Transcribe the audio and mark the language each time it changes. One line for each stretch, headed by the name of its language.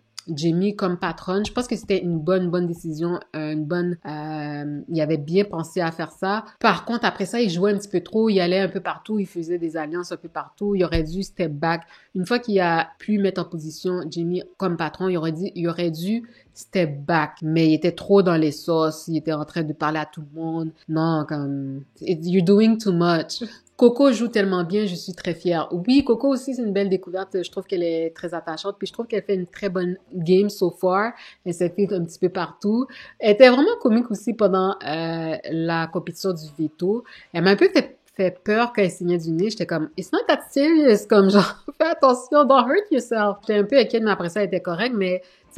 French: Jamie comme patronne. Je pense que c'était une bonne décision, il avait bien pensé à faire ça. Par contre, après ça, il jouait un petit peu trop, il allait un peu partout, il faisait des alliances un peu partout, il aurait dû
English: step back.
French: Une fois qu'il a pu mettre en position Jamie comme patron, il aurait dû
English: step back.
French: Mais il était trop dans les sauces, il était en train de parler à tout le monde. Non, comme,
English: you're doing too much.
French: Coco joue tellement bien, je suis très fière. Oui, Coco aussi, c'est une belle découverte. Je trouve qu'elle est très attachante. Puis je trouve qu'elle fait une très bonne game
English: so far.
French: Elle s'est fait un petit peu partout. Elle était vraiment comique aussi pendant la compétition du veto. Elle m'a un peu fait peur quand elle signait du nez. J'étais comme,
English: it's not that serious.
French: Comme genre, fais attention,
English: don't hurt yourself.
French: J'étais un peu inquiète, mais après ça, elle était correcte. Mais tu